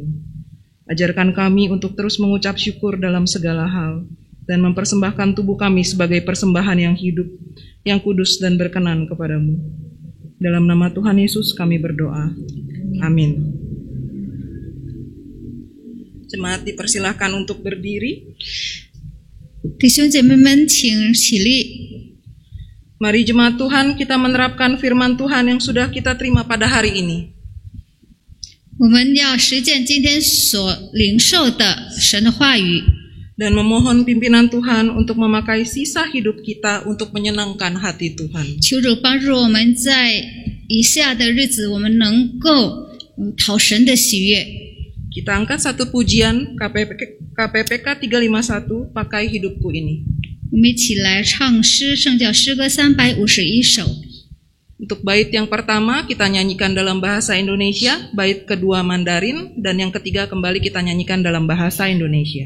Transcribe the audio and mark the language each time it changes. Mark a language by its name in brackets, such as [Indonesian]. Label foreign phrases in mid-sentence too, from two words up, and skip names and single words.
[Indonesian] Ajarkan kami untuk terus mengucap syukur dalam segala hal, dan mempersembahkan tubuh kami sebagai persembahan yang hidup, yang kudus dan berkenan kepadamu. Dalam nama Tuhan Yesus kami berdoa. Amin. Jemaat dipersilahkan untuk berdiri. [Chinese] 弟兄姐妹们，请起立。 [Indonesian] Mari jemaat Tuhan kita menerapkan firman Tuhan yang sudah kita terima pada hari ini. [Chinese] 我们要实践今天所领受的神的话语， [Indonesian] Dan memohon pimpinan Tuhan untuk memakai sisa hidup kita untuk menyenangkan hati Tuhan. [Chinese] 求主帮助我们在以下的日子，我们能够讨神的喜悦。 [Indonesian] Kita angkat satu pujian KPPK 351, Pakai Hidupku Ini. [Chinese] 我们一起来唱诗，圣教诗歌351首。 [Indonesian] Untuk bait yang pertama kita nyanyikan dalam bahasa Indonesia, bait kedua Mandarin, dan yang ketiga kembali kita nyanyikan dalam bahasa Indonesia.